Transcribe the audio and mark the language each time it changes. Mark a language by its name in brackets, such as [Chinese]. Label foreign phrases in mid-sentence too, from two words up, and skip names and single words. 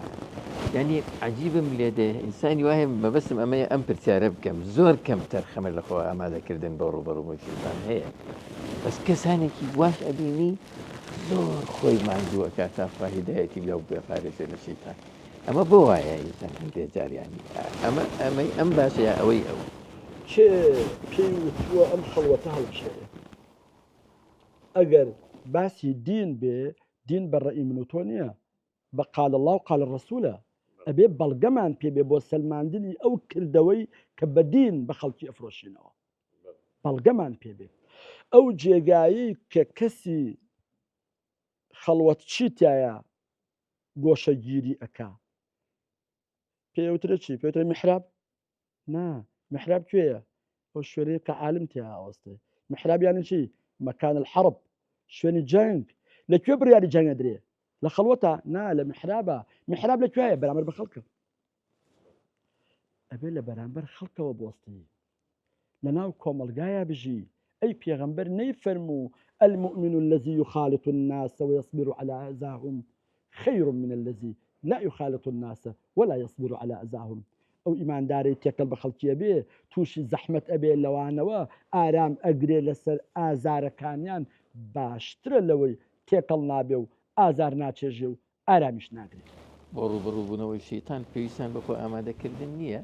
[Central Kurdish] ینی عەجیبم لێدێ، ئینسانی وایە مەبەستم ئەمەیە ئەم پرسیارە بکەم، زۆر کەم تەرخەمە لەخۆ ئامادەکردن بە ڕوبەڕووی شەیطان هەیە، بەس کەسانێکی واش ئەبینی زۆر خۆی ماندووەکە تا خوا هیدایەتی بێ و بپارێزێ لە شەیطان. ئەمە بۆ وایە ئینسان هەندێک جاریانی ئەمەی ئەم باشەیە ئەوەی ئەو کێ پێی وتووە ئەم خەڵوەتە هەڵبژێرێ؟ ئەگەر باسی دین بێ، دین بەڕێی من و تۆ نییە، بە [Arabic] قال الله و قال الرسولە. [Central Kurdish] ئەبێ بەڵگەمان پێبێ بۆ سەلماندنی ئەو کردەوەی کە بە دین بە خەڵکی ئەفرۆشینەوە، بەڵگەمان پێبێ. ئەو جێگایی کە کەسی خەڵوەت چیتایە گۆشەگیری ئەکا پێوترە چی؟ پێوترە میحراب؟ نا، میحراب کوێیە؟ ئەو شوێنەیە کە عالم تیا ئاوەستێ. میحراب یانی چی؟ [Arabic] مەکان الحەرب، [Central Kurdish] شوێنی جەنگ. لەکوێ بڕیاری جەنگ ئەدرێ؟ لە خەڵوەتە؟ نا، لە میحرابە. میحراب لەکوێیە؟ بەرامبەر بە خەڵکە. ئەبێ لە بەرامبەر خەڵکەوە بۆستی، لەناو کۆمەلگایە بژی. ئەی پێغەمبەر نەیفەرموو [Arabic] المؤمن الذي يخالط الناس ويصبر على أذاهم خير من الذي لا يخالط الناس ولا يصبر على أذاهم. [Central Kurdish] ئەو ئیماندارەی تێکەڵ بە خەڵکیە بێ، تووشی زەحمەت ئەبێ لەوانەوە ئارام ئەگرێ لەسەر ئازارەکانیان، باشترە لەوەی تێکەڵ نابێ و ئازار ناچێژێ و ئارامیش ناگرێت. بۆ ڕوبەڕووبوونەوەی شەیطان پێویستیان بەخۆ ئامادەکردن نییە؟